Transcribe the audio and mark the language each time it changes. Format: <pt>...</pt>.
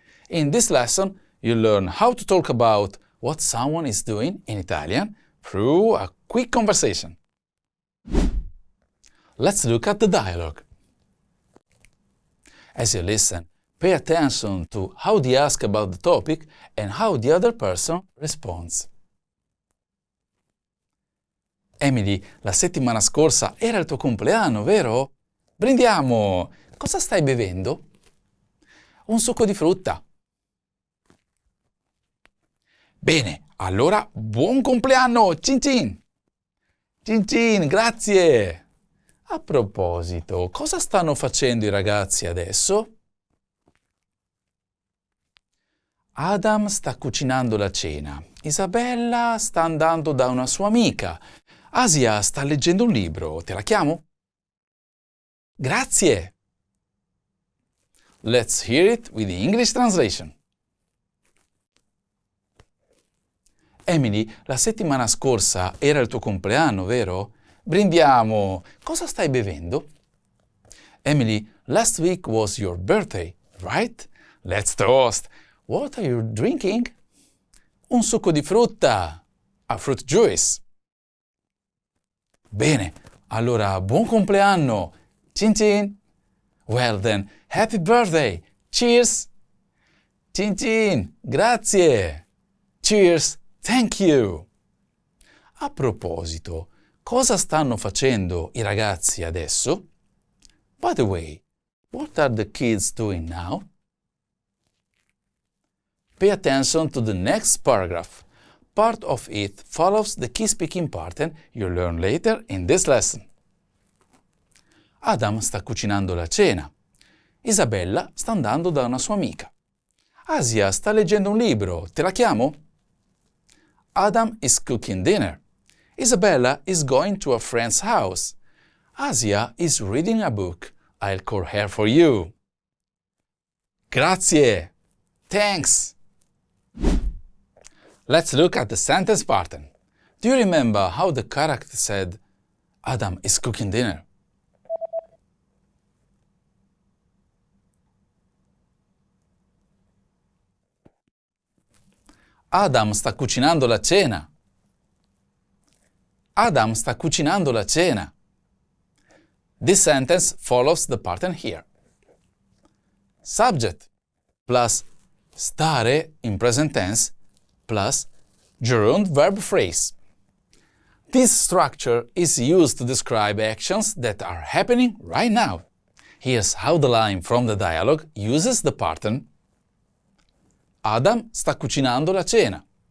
<en>In this lesson, you'll learn how to talk about what someone is doing in Italian through a quick conversation. Let's look at the dialogue. As you listen, pay attention to how they ask about the topic and how the other person responds.</en> <it>Emily, la settimana scorsa era il tuo compleanno, vero? Brindiamo! Cosa stai bevendo? Un succo di frutta. Bene, allora buon compleanno! Cin cin! Cin cin, grazie! A proposito, cosa stanno facendo i ragazzi adesso? Adam sta cucinando la cena. Isabella sta andando da una sua amica. Asia sta leggendo un libro. Te la chiamo? Grazie!</it> <en>Let's hear it with the English translation.</en> <it>Emily, la settimana scorsa era il tuo compleanno, vero? Brindiamo! Cosa stai bevendo?</it> <en>Emily, last week was your birthday, right? Let's toast! What are you drinking?</en> <it>Un succo di frutta!</it> <en>A fruit juice!</en> <it>Bene, allora buon compleanno! Cin cin!</it> <en>Well then, happy birthday! Cheers!</en> <it>Cin cin! Grazie!</it> <en>Cheers! Thank you!</en> <it>A proposito, cosa stanno facendo i ragazzi adesso?</it> <en>By the way, what are the kids doing now? Pay attention to the next paragraph. Part of it follows the key speaking pattern you'll learn later in this lesson.</en> <it>Adam sta cucinando la cena. Isabella sta andando da una sua amica. Asia sta leggendo un libro. Te la chiamo?</it> <en>Adam is cooking dinner. Isabella is going to a friend's house. Asia is reading a book. I'll call her for you.</en> <it>Grazie.</it> <en>Thanks. Let's look at the sentence pattern. Do you remember how the character said, Adam is cooking dinner?</en> <it>Adam sta cucinando la cena. Adam sta cucinando la cena.</it> <en>This sentence follows the pattern here. Subject plus stare in present tense plus gerund verb phrase. This structure is used to describe actions that are happening right now. Here's how the line from the dialogue uses the pattern.</en> <it>Adam sta cucinando la cena.</it>